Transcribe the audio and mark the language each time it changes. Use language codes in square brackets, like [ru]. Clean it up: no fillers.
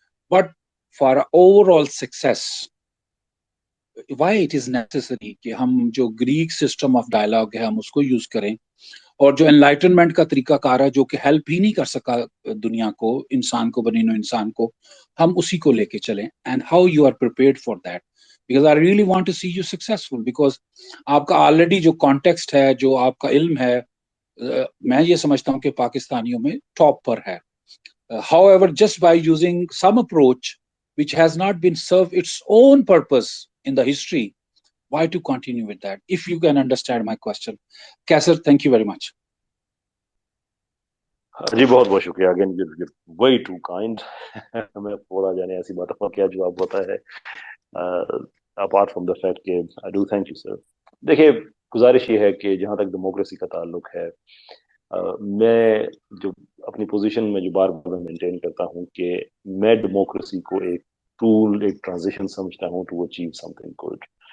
[en] but for overall success why it is necessary [ur] کہ ہم جو گریک سسٹم آف ڈائلاگ ہے ہم اس کو یوز کریں, اور جو انلائٹنمنٹ کا طریقہ کار ہے جو کہ ہیلپ ہی نہیں کر سکا دنیا کو, انسان کو, بنی نوع انسان کو, ہم اسی کو لے کے چلیں. [en] and how you are prepared for that, because I really want to see you successful, [ur] because آپ کا آلریڈی جو کانٹیکسٹ ہے, جو آپ کا علم ہے, میں یہ سمجھتا ہوں کہ پاکستانیوں میں ٹاپ پر ہے. [en] However, just by using some approach which has not been served its own purpose in the history, why to continue with that? If you can understand my question. Kaisar, thank you very much. [ur] جی بہت بہت شکریہ. Again we to kind. ہمیں بولا جانے ایسی باتوں کا کیا جواب ہوتا ہے [en] apart from the fact [ur] کہ [en] I do thank you sir. [ur] دیکھیے گزارش یہ ہے کہ جہاں تک ڈیموکریسی کا تعلق ہے, میں جو اپنی پوزیشن میں جو بار بار مینٹین کرتا ہوں کہ میں ڈیموکریسی کو ایک ٹول, ایک ٹرانزیشن سمجھتا ہوں [en] To achieve something good.